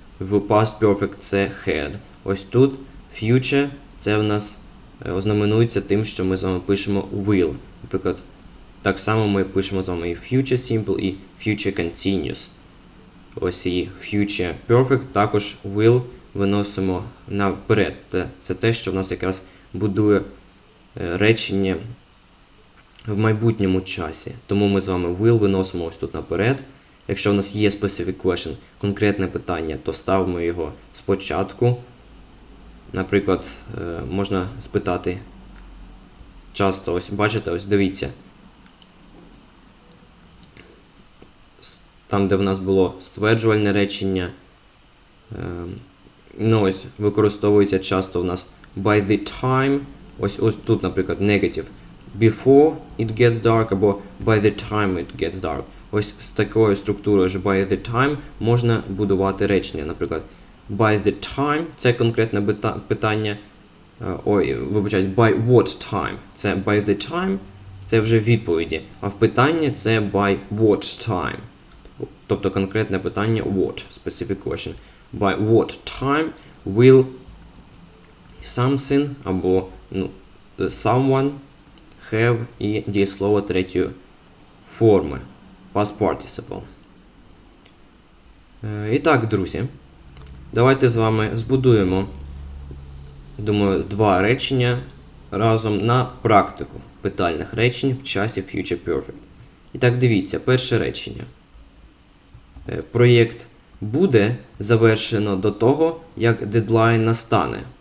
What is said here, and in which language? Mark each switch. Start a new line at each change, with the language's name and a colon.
Ukrainian: В past perfect це had. Ось тут future це в нас ознаменується тим, що ми з вами пишемо will. Наприклад, так само ми пишемо з вами і future simple, і future continuous. Ось і future perfect, також will виносимо наперед. Це те, що в нас якраз будує речення в майбутньому часі. Тому ми з вами will виносимо ось тут наперед. Якщо в нас є specific question, конкретне питання, то ставимо його спочатку. Наприклад, можна спитати часто, ось бачите, ось дивіться. Там, де в нас було стверджувальне речення, ну ось використовується часто в нас by the time, ось тут, наприклад, negative.
English: Before it gets dark або by the time it gets dark.
Ukrainian: Ось з такою структурою ж by the time можна будувати речення. Наприклад, by the time – це конкретне питання.
English: Вибачаюсь, by what time?
Ukrainian: Це by the time – це вже відповіді. А в питанні це by what time. Тобто конкретне питання what, specific question.
English: By what time will something
Ukrainian: або someone have і дієслово третьої форми.
English: Past participle.
Ukrainian: І так, друзі, давайте з вами збудуємо, думаю, 2 речення разом на практику питальних речень в часі Future Perfect. І так, дивіться, перше речення. Проєкт буде завершено до того, як дедлайн настане.